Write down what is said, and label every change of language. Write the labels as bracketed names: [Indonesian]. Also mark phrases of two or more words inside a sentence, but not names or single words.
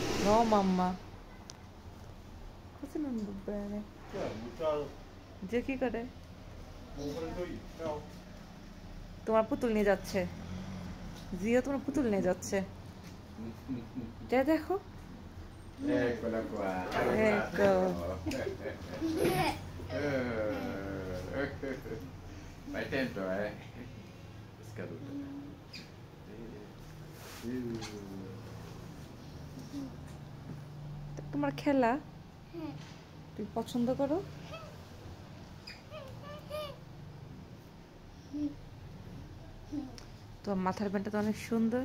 [Italian] No mamma. Cosa non va bene? [Bangla] যে কি করে? তোমার পুতুল নিয়ে যাচ্ছে। জিও তোমার পুতুল নিয়ে যাচ্ছে। যা দেখো। [Italian] Eccola qua. Ecco. Fai tempo, eh? È scaduta. [Bangla] তোমার খেলা তুমি পছন্দ করো? তোমার মাথার ব্যান্ডটা তো অনেক সুন্দর।